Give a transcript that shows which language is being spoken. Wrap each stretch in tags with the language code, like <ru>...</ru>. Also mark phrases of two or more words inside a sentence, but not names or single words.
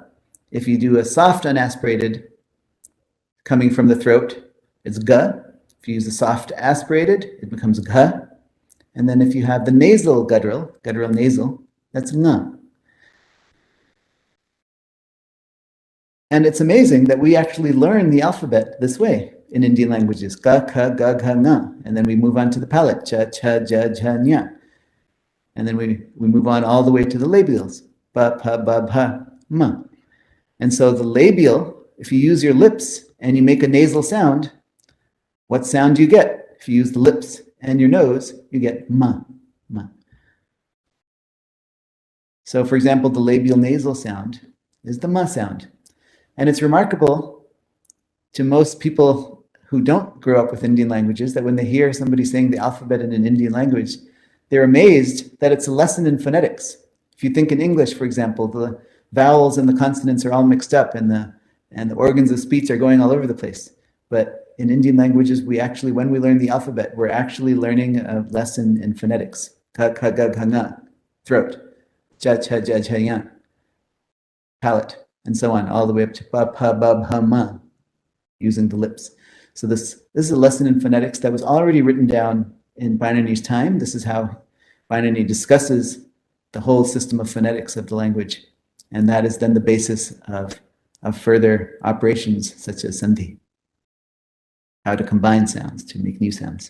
<en>If you do a soft unaspirated coming from the throat, it's ga. If you use a soft aspirated, it becomes gha. And then if you have the nasal guttural nasal, that's nga. And it's amazing that we actually learn the alphabet this way in Indian languages.</en> <sa>Ka, ka, ga, gha, nga.</sa> <en>And then we move on to the palate.</en> <sa>Cha, cha, ja, ja, nya.</sa> <en>And then we move on all the way to the labials.</en> <sa>Ba, pa, ba, bha, ma.</sa> <en>And so the labial, if you use your lips and you make a nasal sound, what sound do you get? If you use the lips and your nose, you get ma, ma. So for example, the labial nasal sound is the ma sound. And it's remarkable to most people who don't grow up with Indian languages that when they hear somebody saying the alphabet in an Indian language, they're amazed that it's a lesson in phonetics. If you think in English, for example, the vowels and the consonants are all mixed up and the organs of speech are going all over the place. But in Indian languages, we actually, when we learn the alphabet, we're actually learning a lesson in phonetics.</en> <sa>Ka, ka, ga, gha, nga,</sa> <en>throat.</en> <sa>Cha, cha, ja, ja, ya,</sa> <en>palate, and so on, all the way up to</en> <sa>ba, pa, ba, bha, ma,</sa> <en>using the lips. So this is a lesson in phonetics that was already written down in Bainani's time. This is how Bainani discusses the whole system of phonetics of the language. And that is then the basis of further operations such as sandhi, how to combine sounds to make new sounds.</en>